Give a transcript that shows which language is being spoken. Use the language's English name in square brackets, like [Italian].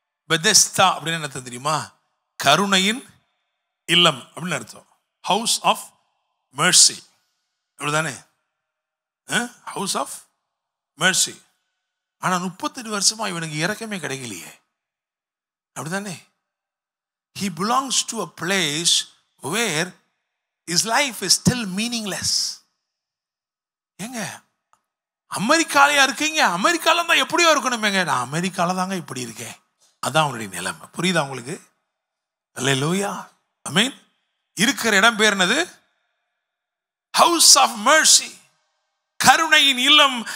[Tamil] Bethesda அப்படின்னு என்ன தெரியுமா? கருணையின் இல்லம் அப்படின்னு அர்த்தம். [English] House of mercy, அப்படிதானே? House of mercy. [Tamil] ஆனா 38 வருஷமா இவனுக்கு இறக்கமே கிடைக்கலையே, அப்படிதானே? [English] He belongs to a place where his life is still meaningless. [Tamil] ஏங்க, அமெரிக்காலையா இருக்கீங்க? அமெரிக்கால தான் எப்படியோ இருக்கணுமேங்க. நான் அமெரிக்கால தாங்க இப்படி இருக்கேன். அதான் அவனுடைய நிலைமை. புரியுதா உங்களுக்கு? அல்லேலூயா, ஆமென். இருக்கிற இடம் பேர் என்னது? [English] house of mercy, [Tamil] கருணையின் இல்லம்.